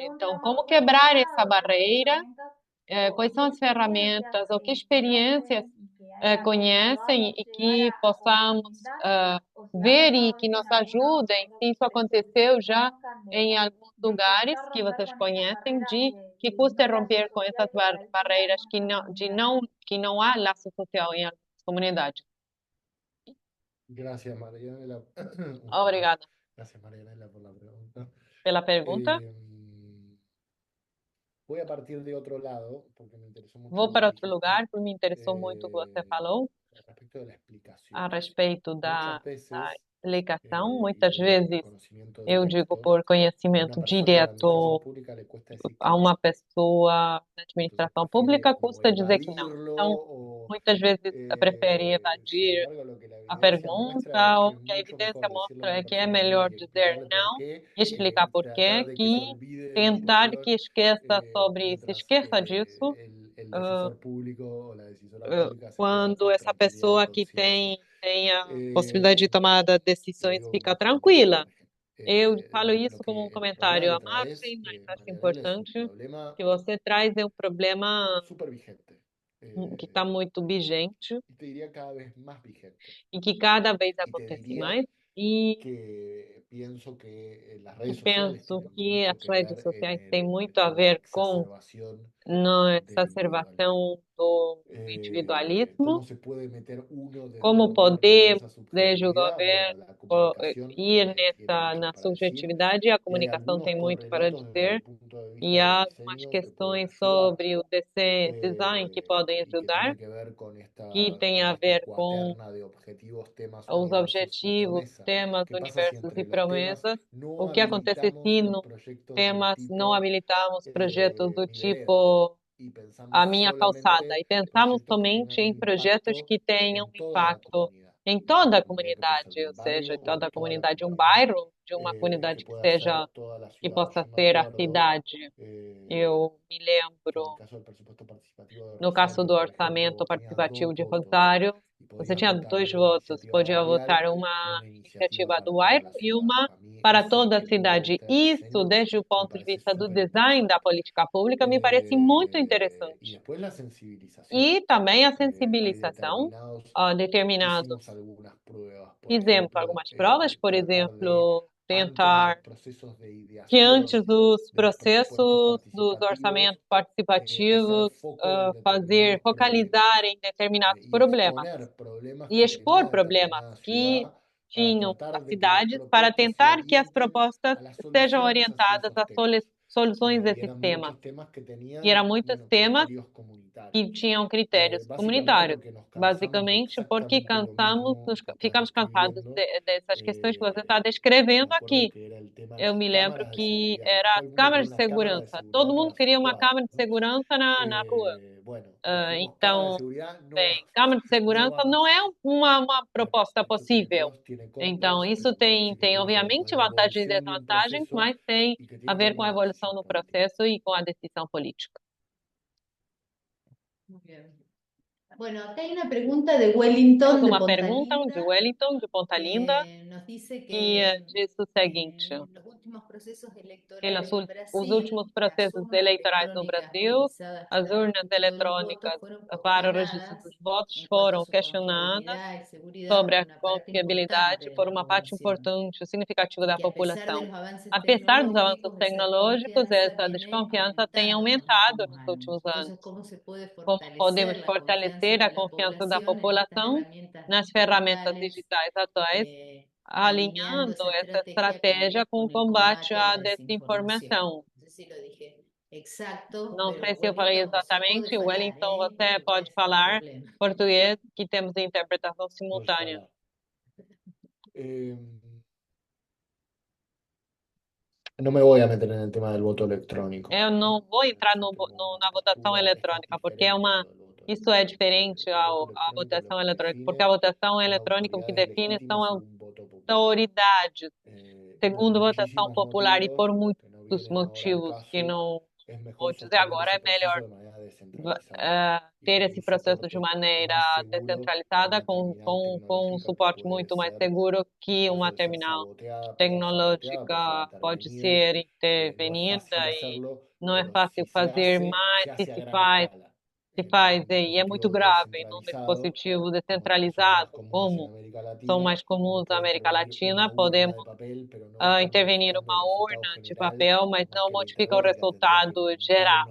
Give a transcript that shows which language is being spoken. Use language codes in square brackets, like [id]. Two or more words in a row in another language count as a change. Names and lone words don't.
[pt] Então, como quebrar essa barreira? Quais são as ferramentas ou que experiências conhecem e que possamos ver e que nos ajudem, se isso aconteceu já em alguns lugares que vocês conhecem, de que custa romper com essas barreiras que não há laço social em algumas comunidades. [es] Gracias, Marianela. [pt] Obrigada [es] Gracias, Marianela, por la pregunta. [pt] pela pergunta. [es] Voy a partir de otro lado, porque me interesó mucho [pt] Vou [es] lo que [pt] para outro [es] dijiste, [pt] lugar, porque me interessou muito o que você falou [es] respecto de la explicación. [pt] a respeito da [es] Muchas veces, [pt] explicação. [es] y [pt] Muitas [es] lo digo por [pt] vezes, [es] conocimiento [pt] eu digo [es] directo, [pt] por [es] a una [pt] conhecimento [es] persona de la administración [pt] direto, [es] pública le cuesta decir que [pt] a [es] no. [pt] uma pessoa da [es] Entonces [pt] administração [es] prefiere [pt] pública [es] como [pt] custa dizer que não. [es] evadirlo [pt] Então, [es] o, [pt] muitas vezes prefere [es] sin [pt] evadir [es] embargo, lo que la [pt] a [es] evidencia muestra [pt] pergunta, [es] es que [pt] ou [es] es [pt] que a [es] mucho [pt] evidência [es] mejor decirle a [pt] mostra [es] una [pt] é que é [es] persona no [pt] melhor [es] y [pt] dizer [es] explicarle por [pt] não [es] qué, [pt] e explicar por [es] tratar [pt] quê, [es] de que se [pt] que [es] olvide de la [pt] tentar que [es] cuestión, [pt] esqueça sobre, se [es] mientras [pt] esqueça disso, [es] el [pt] ah, [es] decisor público o la decisora pública se queda [pt] quando [es] con [pt] essa [es] tranquilidad y [pt] pessoa que [es] conciencia. [pt] tem a possibilidade de tomar [es] Lo [pt] decisões [es] digo [pt] fica [es] como comentario [pt] tranquila. [es] margen. [pt] Eu falo isso [es] Lo [pt] como um [es] que el [pt] comentário [es] problema [pt] à [es] que traes, [pt] margem, mas acho [es] Marianela, es un [pt] importante [es] problema [pt] que você traz um problema [es] súper vigente. [pt] que está muito vigente [es] Y te diría cada vez más vigente. [pt] e que cada vez [es] Y te [pt] acontece [es] diría [pt] mais. E [es] que pienso que las redes sociales [pt] penso [es] tienen [pt] que [es] mucho [pt] as [es] que [pt] redes [es] ver [pt] sociais têm muito a [es] en la [pt] ver com [es] exacerbación [pt] na [es] del individualismo. [pt] exacerbação do [es] ¿Cómo [pt] individualismo, [es] se puede meter uno desde el [pt] como [es] gobierno en [pt] podemos, [es] esa [pt] desde o [es] subjetividad? Bueno, [pt] governo, [es] la comunicación [pt] ir [es] tiene mucho [pt] na [es] para decir [pt] subjetividade, e a [es] y hay [pt] comunicação [es] algunos [pt] tem muito para [es] correlatos desde [pt] dizer, [es] el punto de [pt] e [es] vista [pt] há [es] del [pt] algumas [es] diseño que pueden [pt] questões [es] ayudar [pt] sobre o design que podem [es] y que [pt] ajudar, [es] tiene que ver [pt] que tem [es] con [pt] a [es] esta [pt] ver com [es] cuaterna de objetivos, temas, [pt] os [es] universos y [pt] objetivos, [es] promesas. [pt] temas, [es] ¿Qué pasa si [pt] universos [es] entre [pt] e [es] los temas [pt] promessas. [es] no [pt] O que acontece [es] habilitamos [pt] se [es] los [pt] nos [es] proyectos del [pt] temas não [es] tipo [pt] habilitamos projetos do [es] mi vereda [pt] tipo [es] y [pt] a [es] pensamos [pt] minha calçada [es] solamente [pt] e pensamos [es] proyectos que [pt] somente [es] tengan un [pt] em projetos [es] impacto [pt] que tenham [es] en toda la [pt] impacto [es] comunidad? [pt] em [es] En toda [pt] toda [es] la [pt] a [es] comunidad que puede ser [pt] comunidade, [es] de [pt] ou [es] un [pt] seja, [es] barrio [pt] em [es] o de [pt] toda a [es] toda la [pt] comunidade, um [es] comunidad, [pt] bairro, de uma [es] que [pt] comunidade que [es] pueda ser [pt] seja, [es] toda la [pt] que [es] ciudad. [pt] possa [es] Yo me [pt] ser a [es] acuerdo [pt] cidade. Eu me [es] que en el [pt] lembro, [es] caso del presupuesto participativo de [pt] no caso [es] Rosario, [pt] do [es] por ejemplo, [pt] orçamento [es] vos tenías [pt] participativo [es] dos [pt] de [es] votos [pt] Rosário, [es] y [pt] você [es] podías [pt] tinha [es] votar [pt] dois [es] una [pt] votos, [es] iniciativa [pt] podia [es] barrial [pt] votar [es] y [pt] uma [es] una iniciativa [pt] iniciativa [es] para [pt] do [es] toda [pt] bairro [es] la [pt] e [es] ciudad. [pt] uma [es] A mí [pt] para [es] ese [pt] toda a [es] objetivo de [pt] cidade. [es] vista del [pt] Isso, [es] diseño [pt] desde o [es] me [pt] ponto de [es] parece [pt] vista do [es] súper [pt] design da [es] interesante. [pt] política pública, me parece muito [es] Y [pt] interessante. [es] después la sensibilización. [pt] E também a [es] Hay [pt] sensibilização, determinados, [es] hicimos algunas pruebas, por [pt] fizemos [es] ejemplo, [pt] algumas provas, por [es] tratar de, [pt] exemplo, [es] antes de los [pt] tentar [es] procesos de [pt] que [es] ideación [pt] antes dos [es] de los presupuestos [pt] processos dos [es] participativos, [pt] orçamentos [es] hacer [pt] participativos, [es] foco en [pt] fazer, [es] determinados problemas [pt] focalizar em determinados [es] y [pt] problemas [es] exponer problemas [pt] e [es] que [pt] expor [es] tenía [pt] problemas [es] determinada [pt] que [es] ciudad para [pt] tinham [es] tratar [pt] as [es] de que las [pt] cidades para [es] propuestas se [pt] tentar que as [es] orienten [pt] propostas [es] a las [pt] sejam [es] soluciones hacia [pt] orientadas [es] esos [pt] às [es] temas. [pt] soluções [es] Y [pt] desses [es] eran [pt] temas. [es] muchos temas que [pt] E eram [es] tenían, [pt] muitos [es] bueno, [pt] temas [es] criterios [pt] que [es] comunitarios. [pt] tinham critérios [es] Básicamente [pt] comunitários, [es] porque nos cansamos de [pt] basicamente porque [es] exactamente lo mismo que estás [pt] ficamos cansados [es] describiendo. [pt] dessas questões que você está [es] Me [pt] descrevendo [es] acuerdo [pt] aqui. [es] que era el tema de [pt] Eu [es] las [pt] me lembro [es] cámaras de [pt] que [es] seguridad. [pt] era [es] Todo [pt] a [es] el mundo [pt] câmara [es] quería [pt] de [es] una cámara de [pt] segurança. Todo [es] seguridad [pt] mundo [es] para sus [pt] queria uma [es] cuadras, [pt] câmara de [es] ¿no? [pt] segurança na rua. [es] Bueno, [pt] Ah, [es] dijimos cámara de [pt] então, [es] seguridad no va, [pt] bem, câmara de [es] no [pt] segurança [es] va [pt] não [es] más. [pt] é uma [es] Bueno, [pt] proposta [es] esto tiene [pt] possível. [es] pros, tiene [pt] Então, [es] contras, [pt] isso [es] pero me parece que [pt] tem [es] tiene que ver con [pt] obviamente [es] la [pt] vantagens e [es] evolución de un [pt] desvantagens, [es] proceso [pt] mas tem [es] y que [pt] a [es] tiene que [pt] ver [es] ver [pt] com [es] con [pt] a [es] la [pt] evolução [es] decisión [pt] do [es] política. [pt] processo e com a decisão política. [es] Muy bien. Bueno, acá hay una pregunta de Wellington, [pt] Temos [es] de [pt] uma [es] Ponta [pt] pergunta de [es] Linda, [pt] Wellington, de Ponta Linda, [es] que nos dice [pt] que [es] que [pt] diz o seguinte: [es] en los últimos procesos [pt] que [es] electorales en [pt] os [es] Brasil, [pt] últimos [es] las [pt] processos [es] urnas [pt] eleitorais no [es] electrónicas [pt] Brasil, [es] utilizadas [pt] as [es] para el [pt] urnas [es] registro de los votos [pt] eletrônicas [es] fueron [pt] para o registro [es] cuestionadas [pt] dos votos [es] en cuanto a [pt] foram [es] su [pt] questionadas [es] confiabilidad y seguridad [pt] sobre [es] por [pt] a [es] una parte importante [pt] confiabilidade [es] de [pt] por [es] la [pt] uma parte [es] población [pt] importante, significativa [es] y [pt] da [es] que a pesar de [pt] população. [es] los avances [pt] Apesar dos avanços [es] tecnológicos, esa [pt] tecnológicos, [es] desconfianza [pt] essa [es] viene [pt] desconfiança tem [es] aumentando en los [pt] aumentado [es] últimos [pt] nos [es] años. [pt] últimos anos. [es] Entonces, ¿cómo se puede [pt] Como podemos [es] fortalecer la confianza [pt] fortalecer a [es] de la [pt] confiança da [es] población en estas [pt] população [es] herramientas [pt] nas ferramentas [es] digitales, [pt] digitais atuais, [es] alineando [pt] alinhando [es] esa [pt] essa [es] estrategia [pt] estratégia com o [es] con el [pt] combate [es] combate a [pt] à [es] la desinformación? [pt] desinformação? [es] No sé si lo dije exacto, [pt] Não sei [es] pero [pt] se eu falei Wellington, você pode exatamente. falar, Wellington, você não vai pode ser um falar problema. português, que temos interpretação [es] Puedo [pt] simultânea. falar. [es] No me voy a meter en el tema del voto electrónico. [pt] Eu não vou entrar [es] Yo tengo una na votação postura, esto es [pt] eletrônica, porque [es] diferente a lo del voto [pt] isso é [es] electrónico. [pt] diferente [es] El voto [pt] à [es] electrónico lo [pt] votação [es] que [pt] eletrônica, porque [es] define [pt] a votação [es] son [pt] eletrônica o que [es] autoridades [pt] define são [es] legítimas y un voto popular. [pt] autoridades, [es] Por [pt] segundo votação [es] muchísimos [pt] popular e por [es] motivos [pt] muitos [es] que no vienen ahora al [pt] motivos que [es] caso, [pt] não [es] es mejor [pt] vou dizer [es] sostener [pt] agora, [es] ese [pt] é melhor [es] proceso de manera [pt] ter esse processo de maneira descentralizada, com um suporte muito mais seguro que uma terminal tecnológica pode ser intervenida, e não é fácil fazer, mas se faz, e é muito grave num dispositivo descentralizado, como são mais comuns na América Latina, podemos intervenir uma urna de papel, mas não modifica o resultado geral.